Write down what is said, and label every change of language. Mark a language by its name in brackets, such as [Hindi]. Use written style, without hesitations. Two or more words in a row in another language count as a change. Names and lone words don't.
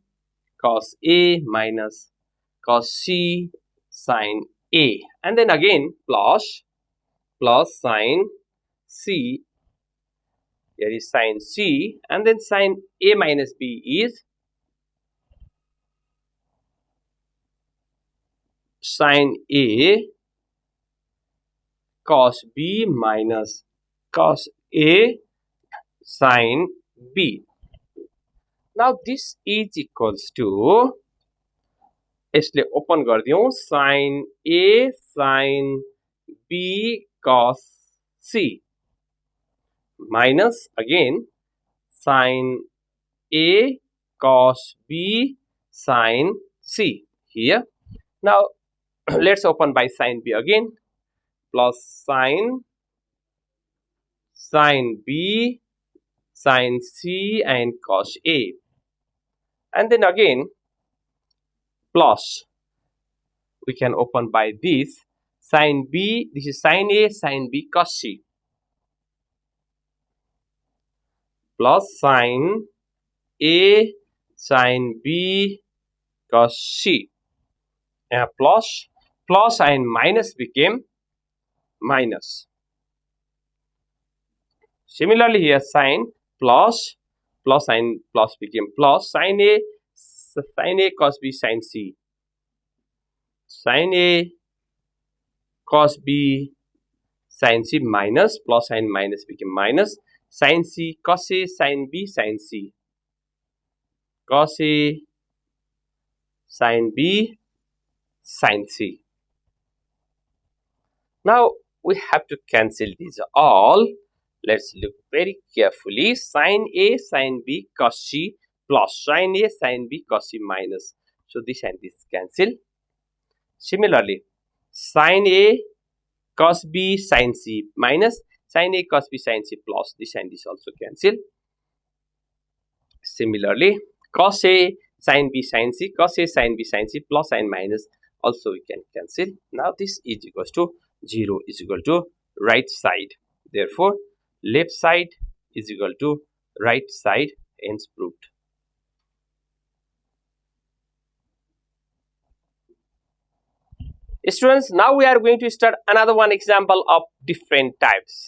[English] cos A minus cos C sin A, and then again plus sin C, here is sin C, and then sin A minus B is sin A cos B minus cos A sin B. Now this is equals to, [Nepali] यसले ओपन गर्दियौं, [English] sin A sin B cos C minus again sin A cos B sin C here. Now let's open by sin B again, plus sin B sin C and cos A, and then again plus, we can open by this sin B, this is sin A sin B cos C, plus sin A sin B cos C, plus and minus became minus. Similarly here sin plus and plus became plus, sin A cos B sin C, sin A cos B sin C minus, plus and minus became minus, sin C cos A sin B sin C, cos A sin B sin C. Now we have to cancel these all. Let's look very carefully. Sin A, sin B, cos C plus sin A, sin B, cos C minus. So this and this cancel. Similarly, sin A, cos B, sin C minus sin A, cos B, sin C plus. This and this also cancel. Similarly, cos A, sin B, sin C, cos A, sin B, sin C plus and minus also we can cancel. Now this is equals to 0 is equal to right side. Therefore, left side is equal to right side, hence proved. Students, now we are going to start another one example of different types.